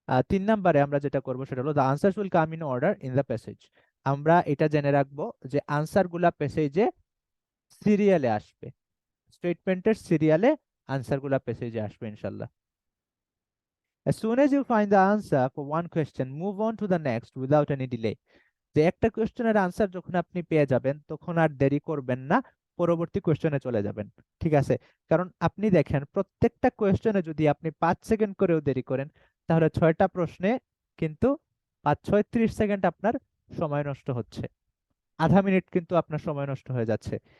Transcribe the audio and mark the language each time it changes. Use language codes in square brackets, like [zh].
[bn] 3 নম্বরে আমরা যেটা করব সেটা হলো [en] The answers will come in order in the passage. [bn] আমরা এটা জেনে রাখবো যে আনসার গুলা প্যাসেজে সিরিয়ালে আসবে, স্টেটমেন্টের সিরিয়ালে আনসার গুলা প্যাসেজে আসবে ইনশাল্লাহ। [en] As soon as you find the answer for one question, move on to the next without any delay. [bn] যে একটা কোয়েশ্চেনের আনসার যখন আপনি পেয়ে যাবেন তখন আর দেরি করবেন না, পরবর্তী কোয়েশ্চেনে চলে যাবেন। ঠিক আছে? কারণ আপনি দেখেন প্রত্যেকটা কোয়েশ্চেনে যদি আপনি 5 সেকেন্ড করেও দেরি করেন তাহলে 6টা প্রশ্নে কিন্তু 5 6 30 সেকেন্ড আপনার সময় নষ্ট হচ্ছে, আধা মিনিট কিন্তু আপনার সময় নষ্ট হয়ে যাচ্ছে।